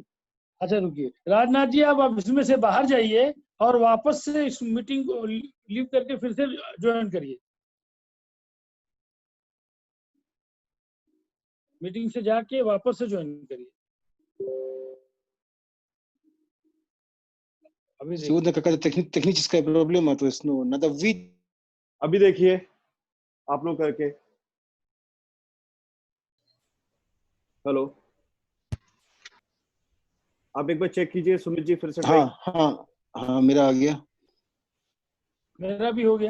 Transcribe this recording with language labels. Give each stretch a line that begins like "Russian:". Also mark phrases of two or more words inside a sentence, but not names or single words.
Hindi: अच्छा रुकिए राजनाथ जी, आप इसमें से बाहर जाइए और वापस से इस मीटिंग को लीव करके फिर से ज्वाइन करिए। मीटिंग से जाके वापस से ज्वाइन करिए। अभी
Russian: Сегодня какая-то техническая проблема, то есть, ну, надо видеть.
Hindi: अभी देखिए आप लोग करके। हेलो, आप एक बार चेक कीजिए सुमित जी फिर से। हाँ मेरा आ गया। मेरा भी हो गया।